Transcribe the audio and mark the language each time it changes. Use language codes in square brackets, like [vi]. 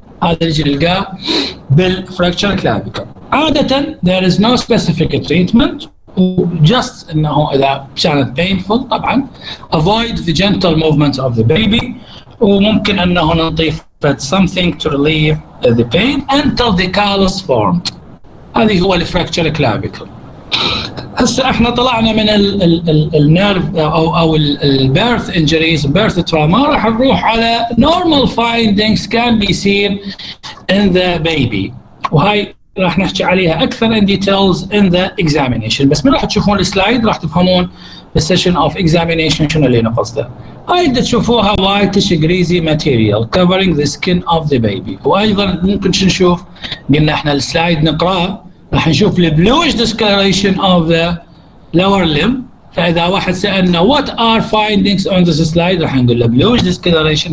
[ar] هذا اللي نلقاه بالفراكشر كلافيكل. عادة [en] there is no specific treatment، وجست [ar] انه اذا كانت [en] painful [ar] طبعا [en] avoid the gentle movements of the baby، [ar] وممكن انه نضيف [en] something to relieve the pain until the callus formed. [ar] هذه هو [en] الفراكشر كلافيكل. [ar] هسه احنا طلعنا من [en] النيرف او البيرث انجريز بيرث تراما، [ar] راح نروح على [en] normal findings can be seen in the baby، [ar] وهاي راح نحكي عليها اكثر [en] in details in the examination. [ar] بس من راح تشوفون السلايد راح تفهمون السيشن اوف examination شنو اللي نقصده. هاي اللي تشوفوها [en] whitish greasy material covering the skin of the baby. [ar] وايضا ممكن نشوف قلنا احنا السلايد نقراه راح نشوف البلوش [en] discoloration of the lower limb. [ar] فاذا واحد سالنا [en] what are findings on this slide [ar] راح نقول له [en] bluish discoloration.